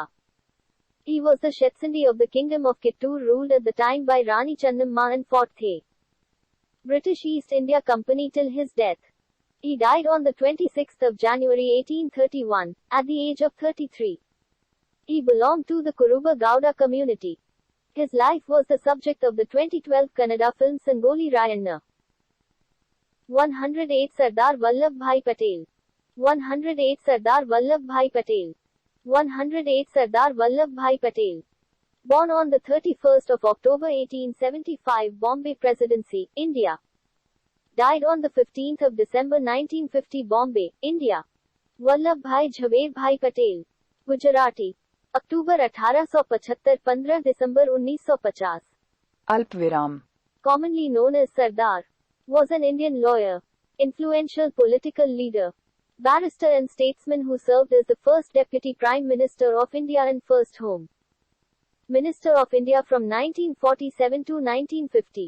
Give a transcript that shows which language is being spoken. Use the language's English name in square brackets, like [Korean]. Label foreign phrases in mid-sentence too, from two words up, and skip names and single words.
[English] He was the Shetshindi of the kingdom of Kittur, ruled at the time by Rani Channamma and fought the British East India Company till his death. He died on the 26th of January 1831, at the age of 33. He belonged to the Kuruba Gowda community. His life was the subject of the 2012 Kannada film Sangoli Rayanna. 108 Sardar Vallabhbhai Patel. 108 Sardar Vallabhbhai Patel. 108 Sardar Vallabhbhai Patel. Born on the 31st of October 1875, Bombay Presidency, India. Died on the 15th of December 1950, Bombay, India. Vallabhbhai Jhaverbhai Patel. [Hindi] Gujarati. अक्टूबर 1875 15 दिसंबर 1950. अल्पविराम. [English] Commonly known as Sardar, was an Indian lawyer, influential political leader, barrister and statesman who served as the first Deputy Prime Minister of India and first Home Minister of India from 1947 to 1950.